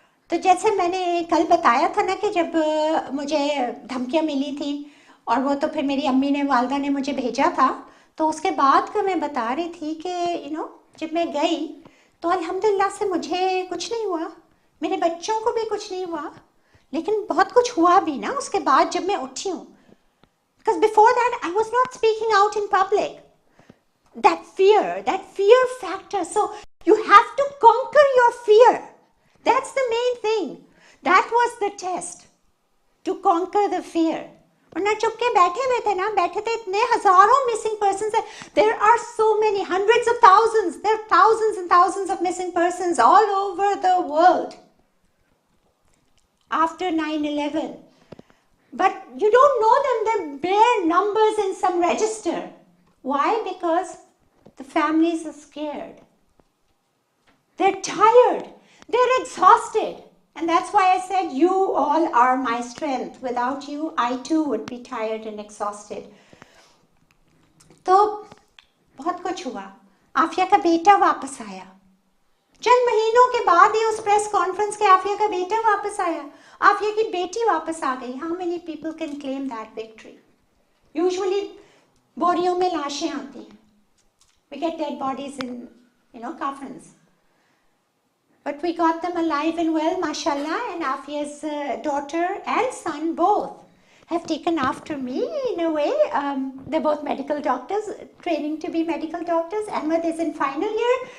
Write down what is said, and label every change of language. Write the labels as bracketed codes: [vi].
[hi] तो जैसे मैंने कल बताया था ना कि जब मुझे धमकियाँ मिली थी और वो तो फिर मेरी अम्मी ने वालदा ने मुझे भेजा था, तो उसके बाद का मैं बता रही थी कि जब मैं गई तो अल्हम्दुलिल्लाह से मुझे कुछ नहीं हुआ, मेरे बच्चों को भी कुछ नहीं हुआ, लेकिन बहुत कुछ हुआ भी ना उसके बाद जब मैं उठी हूँ. [en] Because before that I was not speaking out in public. That fear factor. So you have to conquer your fear. That's the main thing. That was the test. To conquer the fear. [hi] वरना चुप के बैठे हुए थे ना, बैठे थे इतने हजारों missing persons. [en] There are so many, hundreds of thousands. There are thousands and thousands of missing persons all over the world. After 9/11. But you don't know them. They're bare numbers in some register. Why? Because the families are scared. They're tired. They're exhausted. And that's why I said, you all are my strength. Without you, I too would be tired and exhausted. [hi] तो बहुत कुछ हुआ. आफिया का बेटा वापस आया. चंद महीनों के बाद ही उस प्रेस कॉन्फ्रेंस के आफिया का बेटा वापस आया. आफिया की बेटी वापस आ गई. [en] How many people can claim that victory? [hi] Usually बोरियों में लाशें आती हैं. [en] We get dead bodies in, coffins. But we got them alive and well, mashallah, and Afia's daughter and son both have taken after me in a way. They're both medical doctors, training to be medical doctors. Ahmed is in final year.